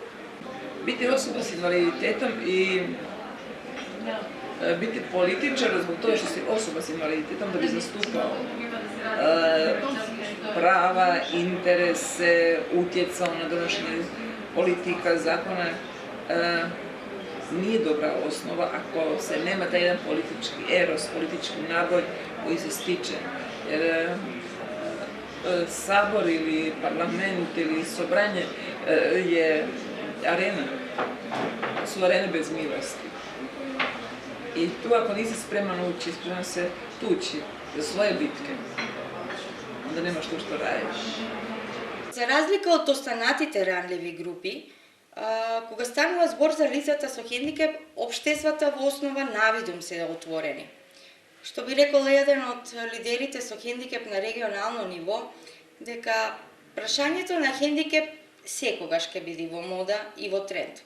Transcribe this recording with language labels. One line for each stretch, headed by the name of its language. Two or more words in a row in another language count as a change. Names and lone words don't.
Serbian: Бити особа с инвалидитетом и бити политичар због тоа што си особа с инвалидитетом да би заступал права, интересе, утjecao на donошење политика, закона,
Bosnian: nije dobra osnova ako se nema taj jedan politički eros, politički naboj koji se stiče. Jer sabor ili parlament ili sobranje je arena, su arene bez milosti. I tu ako nisi spreman ući, spreman se tući za svoje bitke, onda nemaš to što radiš.
Macedonian: За разлика од останатите ранливи групи, кога станува збор за лицата со хендикеп, општествата во основа навидум се отворени. Што би рекол еден од лидерите со хендикеп на регионално ниво, дека прашањето на хендикеп секогаш ќе биде во мода и во тренд.